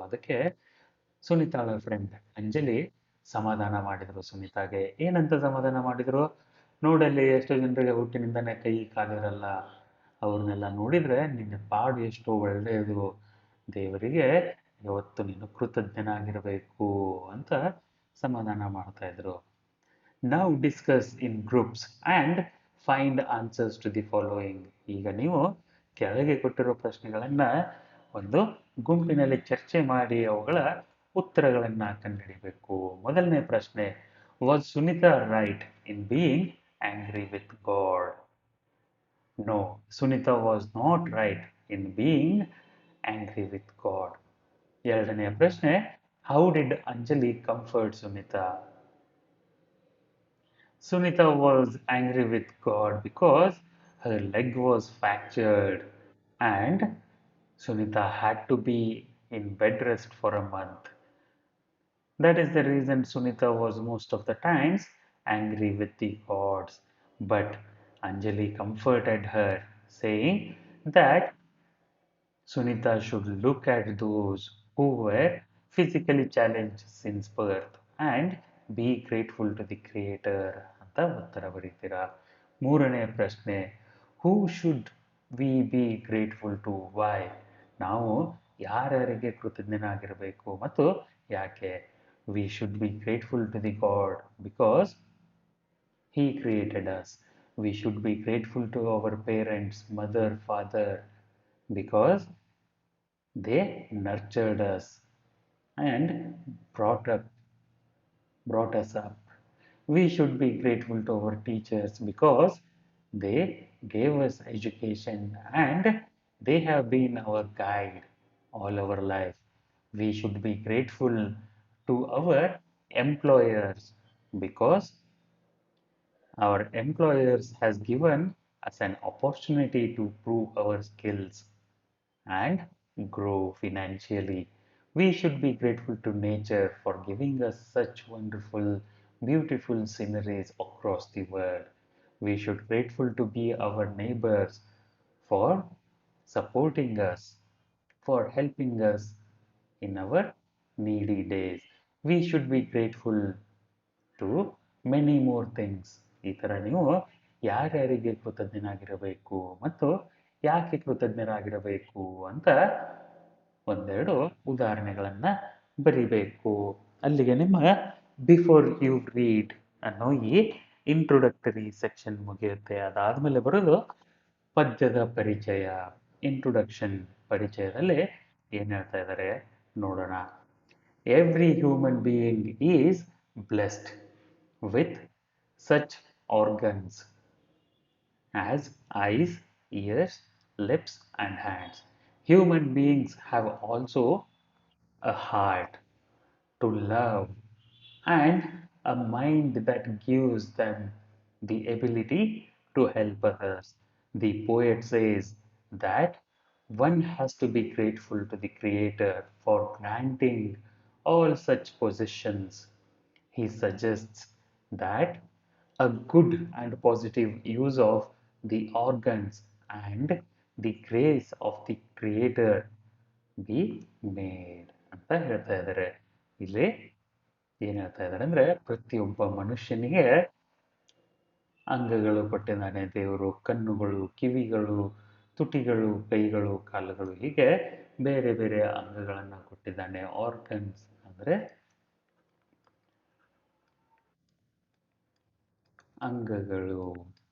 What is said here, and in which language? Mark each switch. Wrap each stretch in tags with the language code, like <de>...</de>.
<kn>ಅದಕ್ಕೆ ಸುನೀತಾಳ ಫ್ರೆಂಡ್ ಅಂಜಲಿ ಸಮಾಧಾನ ಮಾಡಿದ್ರು ಸುನೀತಾಗೆ. ಏನಂತ ಸಮಾಧಾನ ಮಾಡಿದ್ರು? ನೋಡಲ್ಲಿ ಎಷ್ಟೋ ಜನರಿಗೆ ಹುಟ್ಟಿನಿಂದನೇ ಕೈ ಕಾಲಿರಲ್ಲ, ಅವ್ರನ್ನೆಲ್ಲ ನೋಡಿದ್ರೆ ನಿನ್ನ ಪಾಡು ಎಷ್ಟೋ ಒಳ್ಳೆಯದು, ದೇವರಿಗೆ ಯಾವತ್ತು ನೀನು ಕೃತಜ್ಞನಾಗಿರಬೇಕು ಅಂತ ಸಮಾಧಾನ ಮಾಡ್ತಾ ಇದ್ರು.</kn> <en>Now discuss in groups and find answers to the following.</en> <kn>ಈಗ ನೀವು ಕೆಳಗೆ ಕೊಟ್ಟಿರೋ ಪ್ರಶ್ನೆಗಳನ್ನ ಒಂದು ಗುಂಪಿನಲ್ಲಿ ಚರ್ಚೆ ಮಾಡಿ ಅವುಗಳ ಉತ್ತರಗಳನ್ನ ಕಂಡುಹಿಡಿಬೇಕು. ಮೊದಲನೇ ಪ್ರಶ್ನೆ,</kn> <en>Was Sunita right in being angry with God? No, Sunita was not right in being angry with God.</en> <kn>ಎರಡನೆಯ ಪ್ರಶ್ನೆ,</kn> <en>how did Anjali comfort Sunita? Sunita was angry with God because her leg was fractured and Sunita had to be in bed rest for a month. That is the reason Sunita was most of the times angry with the gods. But Anjali comforted her, saying that Sunita should look at those who were physically challenged since birth and be grateful to the Creator</en> <kn>ಅಂತ ಉತ್ತರ ಬರೀತೀರಾ. ಮೂರನೇ ಪ್ರಶ್ನೆ,</kn> <en>Who should we be grateful to why?</en> <kn>ನಾವು ಯಾರ್ಯಾರಿಗೆ ಕೃತಜ್ಞನಾಗಿರಬೇಕು ಮತ್ತು ಯಾಕೆ?</kn> <en>We should be grateful to the God because He created us. We should be grateful to our parents, mother, father, because they nurtured us and brought us up. We should be grateful to our teachers because they gave us education and they have been our guide all our life. We should be grateful to our employers because our employers has given us an opportunity to prove our skills and grow financially. We should be grateful to nature for giving us such wonderful, beautiful sceneries across the world. We should grateful to be our neighbors for supporting us, for helping us in our needy days. We should be grateful to many more things.</en> <kn>ಈ ಥರ ನೀವು ಯಾರ್ಯಾರಿಗೆ ಕೃತಜ್ಞನಾಗಿರಬೇಕು ಮತ್ತು ಯಾಕೆ ಕೃತಜ್ಞರಾಗಿರಬೇಕು ಅಂತ ಒಂದೆರಡು ಉದಾಹರಣೆಗಳನ್ನು ಬರಿಬೇಕು. ಅಲ್ಲಿಗೆ ನಿಮ್ಮ ಬಿಫೋರ್ ಯು ರೀಡ್ ಅನ್ನೋ ಈ ಇಂಟ್ರೊಡಕ್ಟರಿ ಸೆಕ್ಷನ್ ಮುಗಿಯುತ್ತೆ. ಅದಾದಮೇಲೆ ಬರೋದು ಪದ್ಯದ ಪರಿಚಯ, ಇಂಟ್ರೊಡಕ್ಷನ್. ಪರಿಚಯದಲ್ಲಿ ಏನು ಹೇಳ್ತಾ ಇದ್ದಾರೆ ನೋಡೋಣ.</kn> <en>Every human being is blessed with such organs as eyes, ears, lips, and hands. Human beings have also a heart to love and a mind that gives them the ability to help others. The poet says that one has to be grateful to the Creator for granting all such possessions. He suggests that a good and positive use of the organs and the grace of the Creator be made</en> <kn>ಅಂತ ಹೇಳ್ತಾ ಇದ್ದಾರೆ. ಇಲ್ಲಿ ಏನು ಹೇಳ್ತಾ ಇದ್ದಾರೆ ಅಂದರೆ, ಪ್ರತಿಯೊಬ್ಬ ಮನುಷ್ಯನಿಗೆ ಅಂಗಗಳು ಕೊಟ್ಟಿದ್ದಾನೆ ದೇವರು. ಕಣ್ಣುಗಳು, ಕಿವಿಗಳು, ತುಟಿಗಳು, ಕೈಗಳು, ಕಾಲುಗಳು, ಹೀಗೆ ಬೇರೆ ಬೇರೆ ಅಂಗಗಳನ್ನು ಕೊಟ್ಟಿದ್ದಾನೆ. ಆರ್ಗನ್ಸ್ ಅಂದರೆ ಅಂಗಗಳು.</kn>